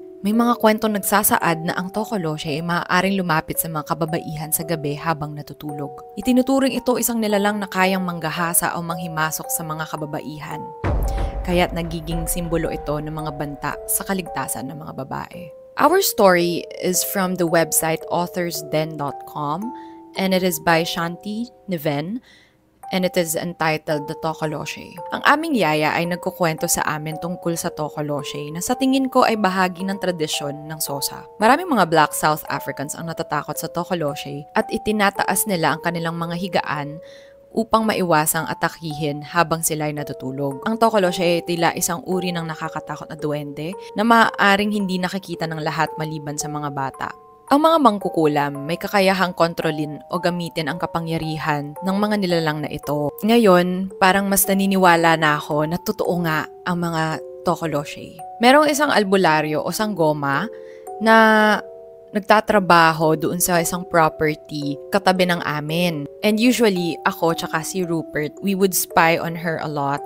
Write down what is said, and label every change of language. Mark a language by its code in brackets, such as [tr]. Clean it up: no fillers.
[tl] May mga kwentong nagsasaad na ang Tokoloshe ay maaaring lumapit sa mga kababaihan sa gabi habang natutulog. Itinuturing ito isang nilalang na kayang manggahasa o manghimasok sa mga kababaihan. Kaya't nagiging simbolo ito ng mga banta sa kaligtasan ng mga babae. [en] Our story is from the website authorsden.com and it is by Shanti Niven, and it is entitled The Tokoloshe. [tl] Ang aming yaya ay nagkukwento sa amin tungkol sa Tokoloshe na sa tingin ko ay bahagi ng tradisyon ng Xhosa. Maraming mga Black South Africans ang natatakot sa Tokoloshe at itinataas nila ang kanilang mga higaan upang maiwasang atakihin habang sila ay natutulog. Ang Tokoloshe ay tila isang uri ng nakakatakot na duwende na maaaring hindi nakikita ng lahat maliban sa mga bata. Ang mga mangkukulam may kakayahang kontrolin o gamitin ang kapangyarihan ng mga nilalang na ito. Ngayon, parang mas naniniwala na ako na totoo nga ang mga Tokoloshe. Merong isang albularyo o sanggoma na nagtatrabaho doon sa isang property katabi ng amin. [en] And usually, [tl] ako tsaka si [en] Rupert, we would spy on her a lot.